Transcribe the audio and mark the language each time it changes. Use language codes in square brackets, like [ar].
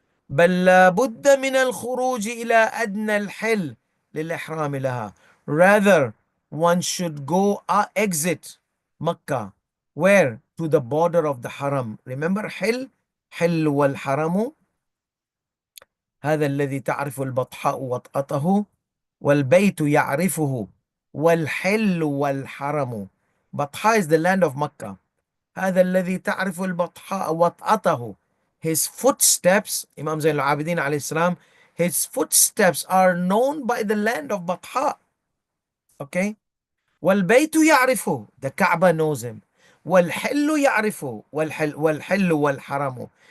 [ar] بل لابد من الخروج إلى أدنى الحل للإحرام لها. [en] Rather, one should go exit Makkah. Where? To the border of the haram. Remember [ar] حل والحرم هذا الذي تعرف البطحاء وطأته والبيت يعرفه والحل والحرم. [en] Batha is the land of Makkah. [ar] هذا الذي تعرف البطحاء وطأته. [en] His footsteps, Imam Zain al-Abidin alayhi salam, his footsteps are known by the land of Batha. Okay? [ar] والبيت يعرفه, [en] the Kaaba knows him. [ar] والحل يعرفه, والحل والحرم.